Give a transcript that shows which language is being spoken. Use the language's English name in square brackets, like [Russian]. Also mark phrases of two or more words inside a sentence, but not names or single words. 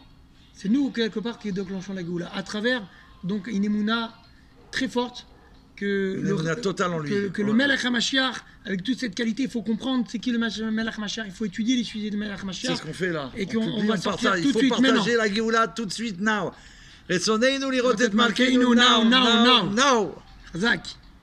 [French] C'est nous, quelque part, qui déclenchons la Géoula. À travers, donc, une émouna très forte que, Une émouna totale en lui. que le Ouais. [Hebrew] Melech HaMashiach, [French] avec toute cette qualité, il faut comprendre c'est qui le [Hebrew] Melech HaMashiach. [French] Il faut étudier les sujets de Melech C'est HaMashiach. ce qu'on fait là. Et On qu'on publie, va on sortir partage. tout Il de faut suite partager maintenant. la Géoula tout de suite now. [Hebrew] Retzoneinu lirot et Malkeinu, malkeinu now, [English] now, now, now. now. Chazak.